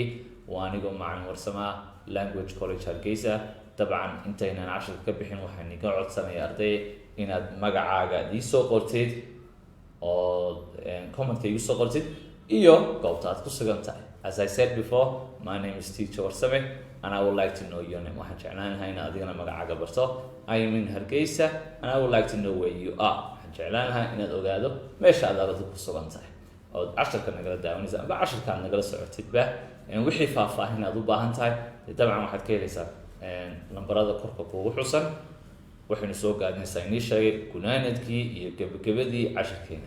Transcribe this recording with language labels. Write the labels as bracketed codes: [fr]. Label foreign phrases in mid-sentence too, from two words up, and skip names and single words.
[so] Waa anigoo macalin Warsame Language College Hargeysa. dabcan intaynan casharka ka bixin waxaan idinka codsanaya arday inaad magacaaga ii soo qortid oo comment-ka igu soo qortid iyo goobta aad ku sugan tahay. [en] As I said before, my name is Teacher Warsame and I would like to know your name. [so] Waxaan jeclaan lahaa inaad adigana magacaaga barto. [en] I am in Hargeysa and I would like to know where you are. [so] Waxaan jeclaan lahaa inaad ogaado meesha aad ardayda ku sugan tahay oo casharka nagala daawanaysa amba casharka aad nagala socotidba. Wixii faahfaahin aad u baahan tahay dabcan waxaad ka helaysaa lambarada korka kuugu xusan. waxaynu soo gaadnaysaa inii sheegay gunaanadkii iyo gabagabadii casharkeena.